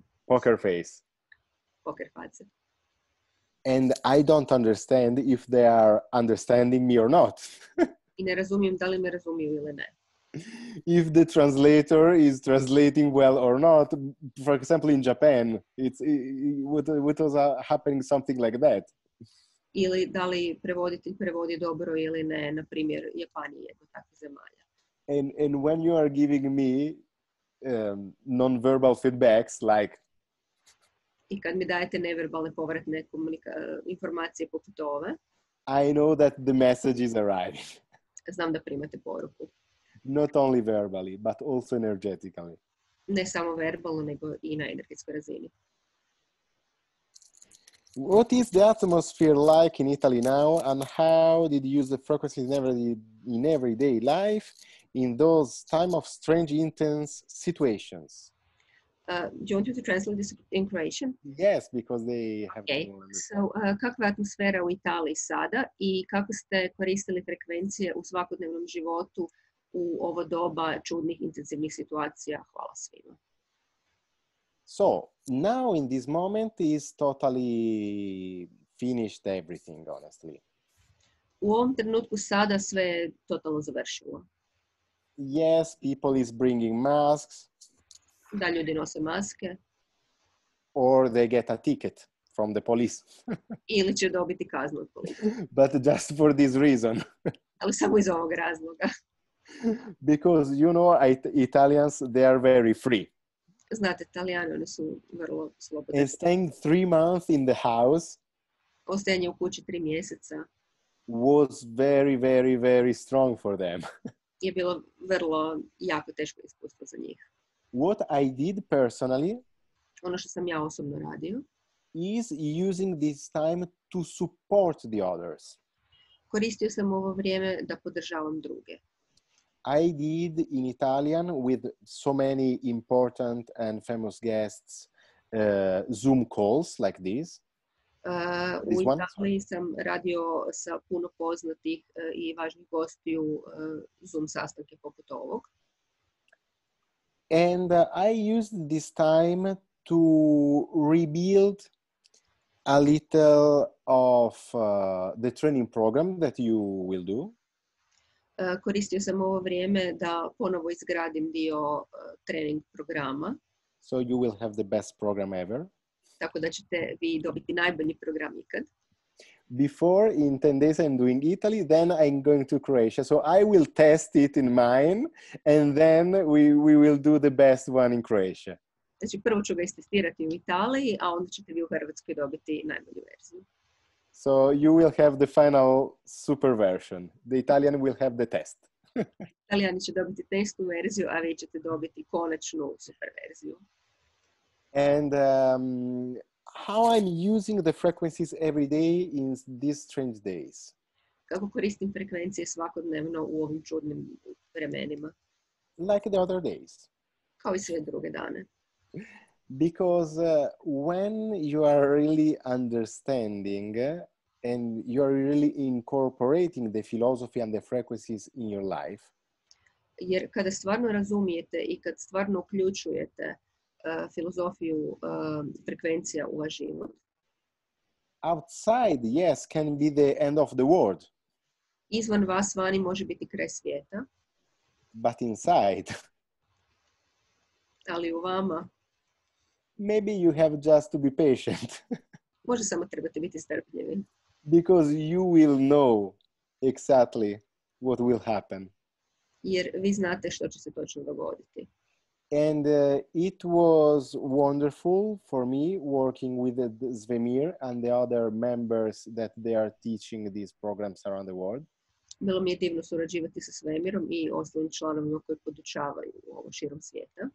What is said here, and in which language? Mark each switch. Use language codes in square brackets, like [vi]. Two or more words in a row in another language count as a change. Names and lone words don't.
[en] Poker face. Poker face. And I don't understand if they are understanding me or not. [hr] I ne razumijem da li me razumiju ili ne. [en] If the translator is translating well or not. For example, in Japan, what was happening something like that. [hr] Ili da li prevoditelj prevodi dobro ili ne, na primjer, Japan je jedno takvih zemalja. [en] And when you are giving me non-verbal feedbacks like. [hr] I kad mi dajete neverbalne povratne informacije poput ove. [en] I know that the message is arriving. [hr] Znam da primate poruku. [en] Not only verbally, but also energetically. [hr] Ne samo verbalno, nego i na energetskoj razini. [en] What is the atmosphere like in Italy now, and how did you use the frequencies in everyday life in those time of strange, intense situations? Do you want me to translate this in Croatian? Yes, because they have. Okay. So, [hr] kakva je atmosfera u Italiji sada i kako ste koristili frekvencije u svakodnevnom životu u ovo doba čudnih, intenzivnih situacija? Hvala svima. [en] So, now in this moment is totally finished everything, honestly. [hr] U ovom trenutku sada sve je totalno završilo. [en] Yes, people is bringing masks. [hr] Da, ljudi nose maske. [en] Or they get a ticket from the police. [hr] Ili će dobiti kaznu od policije. [en] But just for this reason. [hr] Ali samo iz ovog razloga. [en] Because, you know, Italians, they are very free. [hr] Znate, Italijani, oni su vrlo slobodni. [en] And staying 3 months in the house [hr] Ostajanje u kući 3 mjeseca [en] was very, very, very strong for them. [hr] Je bilo vrlo jako teško iskustvo za njih. [en] What I did personally [hr] Ono što sam ja osobno radio [en] is using this time to support the others. [hr] Koristio sam ovo vrijeme da podržavam druge. [en] I did in Italian with so many important and famous guests Zoom calls like this. [hr] U Italiji sam radio sa puno poznatih i važnih gostiju Zoom sastanke poput ovog. [en] And I used this time to rebuild a little of the training program that you will do. [hr] Koristio sam ovo vrijeme da ponovo izgradim dio trening programa. [en] So you will have the best program ever. [hr] Tako da ćete vi dobiti najbolji program ikad. [en] Before, in 10 days, I'm doing Italy, then I'm going to Croatia. So I will test it in mine, and then we will do the best one in Croatia. [hr] Znači, prvo ću ga istestirati u Italiji, a onda ćete vi u Hrvatskoj dobiti najbolju verziju. [en] So you will have the final super version. The Italian will have the test. [hr] Italijani će dobiti testnu verziju, a vi ćete dobiti konačnu super verziju. [en] And how I'm using the frequencies every day in these strange days. [hr] Kako koristim frekvencije svakodnevno u ovim čudnim vremenima. [en] Like the other days. [hr] Kao i sve druge dane. [en] Because when you are really understanding and you are really incorporating the philosophy and the frequencies in your life, [hr] jer kada stvarno razumijete i kad stvarno uključujete filozofiju frekvencija u vaš život, [en] outside, yes, can be the end of the world. [hr] Izvan vas vani može biti kraj svijeta. [en] But inside, [hr] ali u vama, [en] maybe you have just to be patient. [hr] Možda samo trebate biti strpljivi. [en] Because you will know exactly what will happen. [hr] Jer vi znate što će se točno dogoditi. [en] And it was wonderful for me working with Zvemir and the other members that they are teaching these programs around the world. [hr] Bilo mi je divno surađivati sa Svemirom i ostalim članovima koji podučavaju ovo širom svijeta.